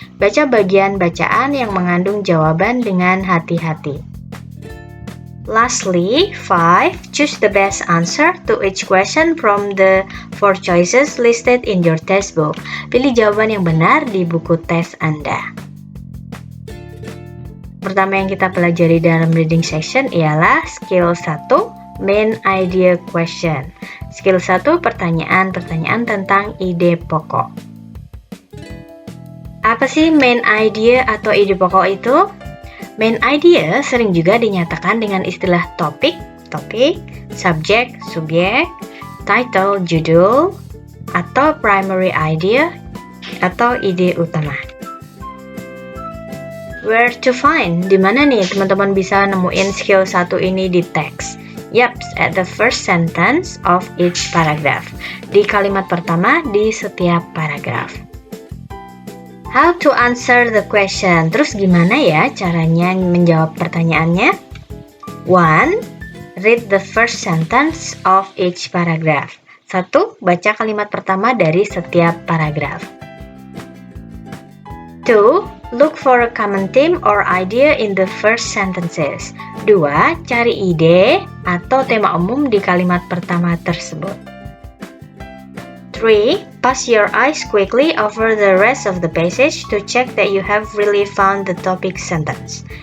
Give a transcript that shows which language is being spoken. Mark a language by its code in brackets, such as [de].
[id] Baca bagian bacaan yang mengandung jawaban dengan hati-hati. [en] Lastly, 5. Choose the best answer to each question from the 4 choices listed in your textbook. [id] Pilih jawaban yang benar di buku tes Anda. Pertama yang kita pelajari dalam reading section ialah skill 1, main idea question. Skill 1, pertanyaan-pertanyaan tentang ide pokok. Apa sih main idea atau ide pokok itu? Main idea sering juga dinyatakan dengan istilah topik, subjek, subyek, title, judul, atau primary idea, atau ide utama. [en] Where to find? [id] Di mana nih teman-teman bisa nemuin skill 1 ini di teks? [en] Yaps, at the first sentence of each paragraph. [id] Di kalimat pertama di setiap paragraf. [en] How to answer the question. [id] Terus gimana ya caranya menjawab pertanyaannya? [en] 1. Read the first sentence of each paragraph. 1. [id] Baca kalimat pertama dari setiap paragraf. [en] 2. Look for a common theme or idea in the first sentences. 2. [id] Cari ide atau tema umum di kalimat pertama tersebut. 3. [en] Pass your eyes quickly over the rest of the passage to check that you have really found the topic sentence.